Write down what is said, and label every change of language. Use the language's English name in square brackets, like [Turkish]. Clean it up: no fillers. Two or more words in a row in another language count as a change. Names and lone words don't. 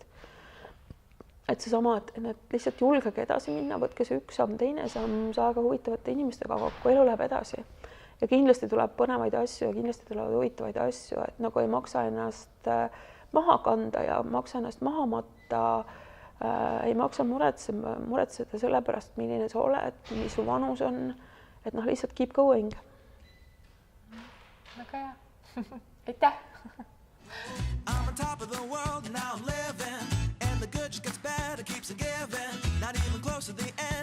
[Estonian] Et seesama, et lihtsalt julgege edasi minna, võtke see üks samm, teine samm, saaga huvitavate inimestega kokku, elu läheb edasi. ja kindlasti tuleb põnevaid asju ja kindlasti tulevad huvitavaid asju, et nagu ei maksa ennast maha kanda ja maksa ennast maha matta, ei maksa muretseda selle pärast, milline sa oled, mis su vanus on, et noh, lihtsalt [English] keep going. [Estonian] Väga hea. Aitäh! [English] I'm on top of the world, now I'm living, and the good just gets better, keeps on giving, not even close to the